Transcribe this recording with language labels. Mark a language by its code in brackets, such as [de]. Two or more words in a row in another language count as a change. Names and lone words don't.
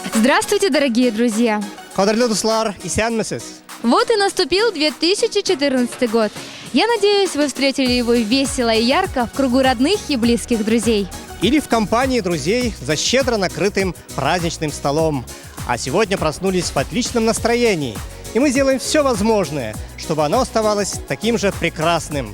[ru] Здравствуйте, дорогие друзья! [tt] Кадрлы дуслар, исәнмесез? [ru] Вот и наступил 2014 год. Я надеюсь, вы встретили его весело и ярко в кругу родных и близких друзей. Или в компании друзей за щедро накрытым праздничным столом. А сегодня проснулись в отличном настроении. И мы сделаем все возможное, чтобы оно оставалось таким же прекрасным.